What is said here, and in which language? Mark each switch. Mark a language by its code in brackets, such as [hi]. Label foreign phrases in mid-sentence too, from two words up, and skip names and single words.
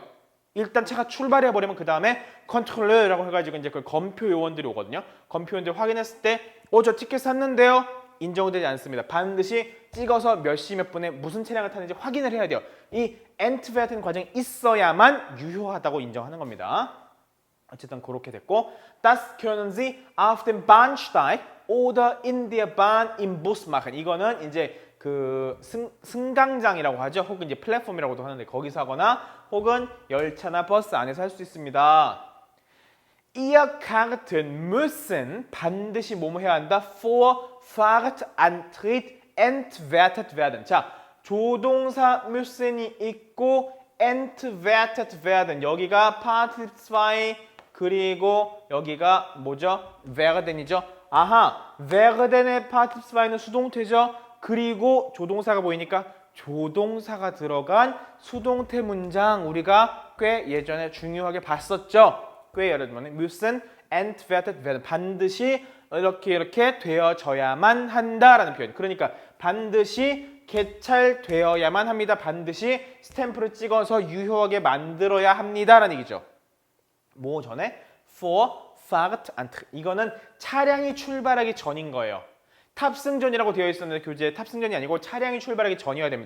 [ko] 일단 차가 출발해버리면 그 다음에 컨트롤러라고 해가지고 이제 그 검표 요원들이 오거든요. 검표 요원들이 확인했을 때 저 티켓 샀는데요. 인정되지 않습니다. 반드시 찍어서 몇 시 몇 분에 무슨 차량을 타는지 확인을 해야 돼요. 이 엔트베르텐 과정이 있어야만 유효하다고 인정하는 겁니다. 어쨌든 그렇게 됐고 [de] Das können Sie auf dem Bahnsteig oder in der Bahn im Bus machen. [ko] 이거는 이제 그 승강장이라고 하죠. 혹은 이제 플랫폼이라고도 하는데 거기서 하거나 혹은 열차나 버스 안에서 할 수 있습니다. [de] Ihr Karten müssen [ko] 반드시 뭐뭐 해야 한다? [de] Vor Fahrtantritt entwertet werden. [ko] 자, 조동사 müssen이 있고 [de] entwertet werden. [ko] 여기가 Partizip 2 그리고 여기가 뭐죠? werden이죠. 아하, werden의 Partizip 2는 수동태죠. 그리고 조동사가 보이니까 조동사가 들어간 수동태 문장 우리가 꽤 예전에 중요하게 봤었죠. 꽤 여러분은 [de] müssen entwertet werden. [ko] 반드시 이렇게 되어져야만 한다라는 표현. 그러니까 반드시 개찰되어야만 합니다. 반드시 스탬프를 찍어서 유효하게 만들어야 합니다라는 얘기죠. 뭐 전에 [de] vor Fahrtantritt. [ko] 이거는 차량이 출발하기 전인 거예요. 탑승 전이라고 되어 있었는데 교재에 탑승 전이 아니고 차량이 출발하기 전이어야 됩니다.